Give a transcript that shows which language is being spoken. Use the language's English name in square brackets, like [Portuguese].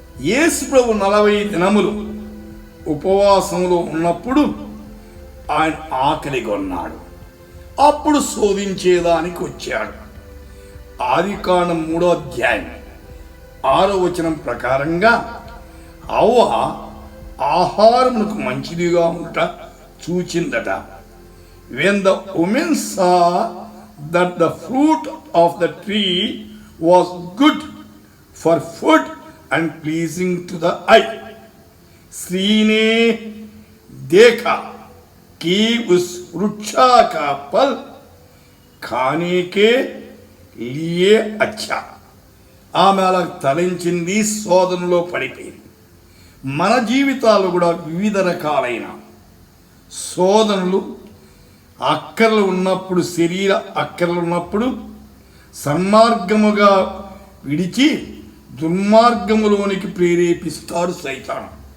[Telugu] యేసు ప్రభు 40 దినములు ఉపవాసంలో ఉన్నప్పుడు ఆయన ఆకలి కొన్నాడు. అప్పుడు శోధించేదానికి వచ్చాడు. ఆదికాండం 3వ అధ్యాయం 6వ వచనం ప్రకారంగా అవ్వ ఆహారమునకు మంచిదిగా ఉంట చూచిందట. [English] When the woman saw that the fruit of the tree was good for food and pleasing to the eye, [Hindi] स्त्री ने देखा कि उस वृक्षा का फल खाने के लिए अच्छा. [Telugu] ఆమె అలా తలంచింది, శోధనలో పడిపోయింది. మన జీవితాలు కూడా వివిధ రకాలైన శోధనలు, అక్కర్లు ఉన్నప్పుడు, శరీర అక్కర్లు ఉన్నప్పుడు సన్మార్గముగా విడిచి దుర్మార్గములోనికి ప్రేరేపిస్తాడు సైతాను.